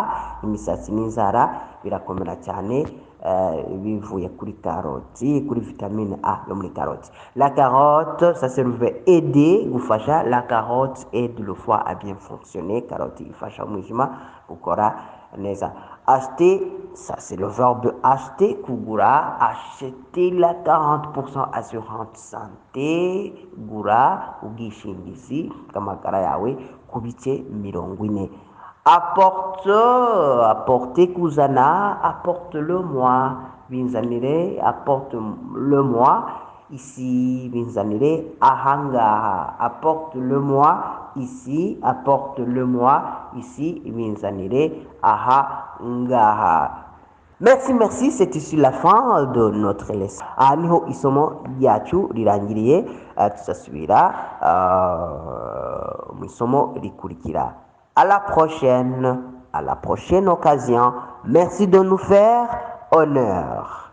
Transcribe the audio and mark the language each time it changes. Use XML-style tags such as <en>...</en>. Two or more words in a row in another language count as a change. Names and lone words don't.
<rw>Imisatsi n'inzara birakomera cyane bivuye kuri karoti, kuri vitamine A yo muri karoti.</rw> <fr>La carotte, ça serve aider, gufasha. La carotte aide le foie à bien fonctionner.</fr> <rw>Karoti ifasha umwijima gukora neza.</rw> <fr>Acheter, ça c'est le verbe acheter, kugura. Acheter la 40% assurance santé,</fr> <rw>gura ubwishingizi bw'amagara yawe ku bice 40.</rw> <fr>Apporter, kuzana. Apporte-le-moi, binzanire. Apporte-le-moi ici,</fr> <rw>binzanire ahangaha.</rw> <fr>Apporte-le-moi ici, apporte-le-moi ici,</fr> <rw>binzanire ahangaha.</rw> <fr>Merci, c'est ici la fin de notre leçon.</fr> <rw>Niho isomo ryacu rirangiriye, tuzasubira mu isomo rikurikira.</rw> <fr>À la prochaine occasion. Merci de nous faire honneur.</fr>